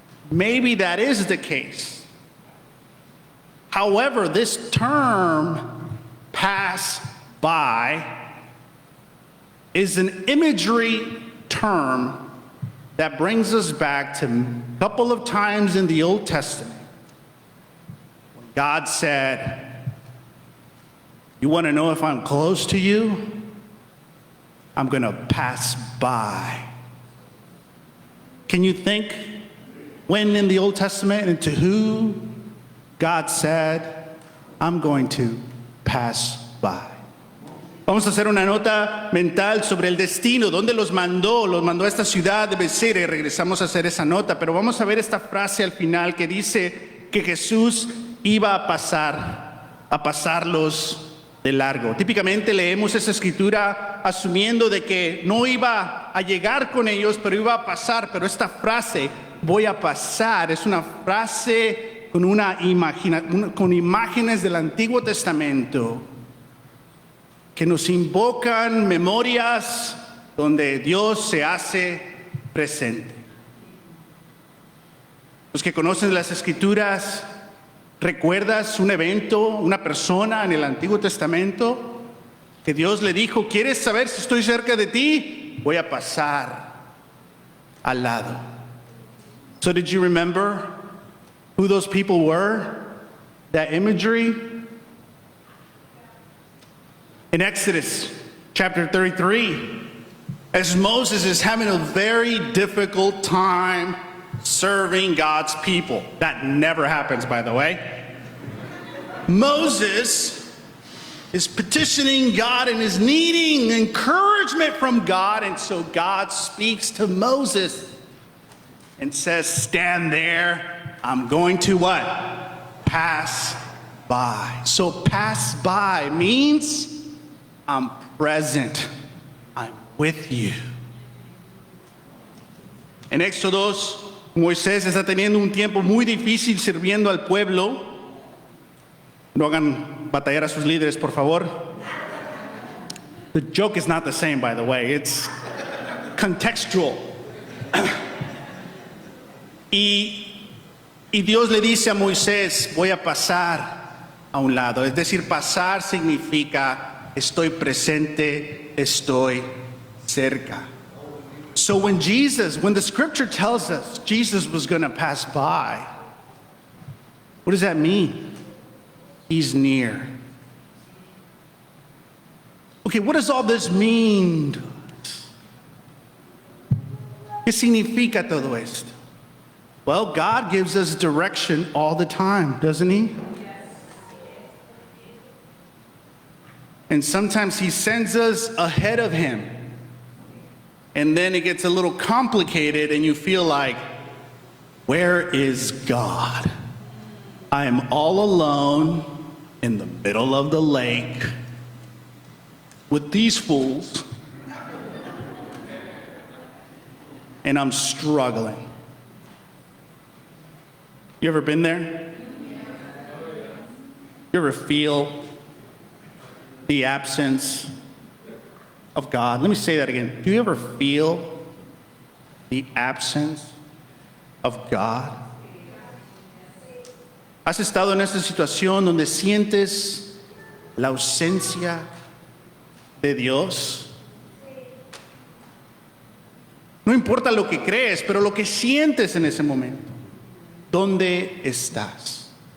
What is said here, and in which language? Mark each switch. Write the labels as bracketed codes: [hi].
[en] Maybe that is the case. However, this term, pass by, is an imagery term that brings us back to a couple of times in the Old Testament when God said, you want to know if I'm close to you? I'm going to pass by. Can you think when in the Old Testament and to who God said, I'm going to pass by? [es] Vamos a hacer una nota mental sobre el destino, dónde los mandó a esta ciudad de Bethsaida y regresamos a hacer esa nota, pero vamos a ver esta frase al final que dice que Jesús iba a pasarlos de largo. Típicamente leemos esa escritura asumiendo de que no iba a llegar con ellos, pero iba a pasar, pero esta frase, voy a pasar, es una frase con imágenes del Antiguo Testamento que nos invocan memorias donde Dios se hace presente. Los que conocen las Escrituras, ¿recuerdas un evento, una persona en el Antiguo Testamento que Dios le dijo, ¿quieres saber si estoy cerca de ti? Voy a pasar al lado. [en] So did you remember who those people were? That imagery? In Exodus chapter 33, as Moses is having a very difficult time serving God's people. That never happens, by the way. Moses is petitioning God and is needing encouragement from God, and so God speaks to Moses and says, stand there, I'm going to what? Pass by. So pass by means I'm present. I'm with you. [es] En Éxodo, Moisés está teniendo un tiempo muy difícil sirviendo al pueblo. No hagan batallar a sus líderes, por favor. [en] The joke is not the same, by the way. It's contextual. [es] Y Dios le dice a Moisés, voy a pasar a un lado. Es decir, pasar significa estoy presente, estoy cerca. [en] So when the scripture tells us Jesus was going to pass by, what does that mean? He's near. Okay, what does all this mean to us? [es] ¿Qué significa todo esto? [en] Well, God gives us direction all the time, doesn't He? And sometimes He sends us ahead of Him. And then it gets a little complicated and you feel like, where is God? I am all alone in the middle of the lake with these fools. And I'm struggling. You ever been there? You ever feel the absence of God? Let me say that again. Do you ever feel the absence of God? [es] ¿Has estado en esta situación donde sientes la ausencia de Dios? No importa lo que crees, pero lo que sientes en ese momento. ¿Dónde estás?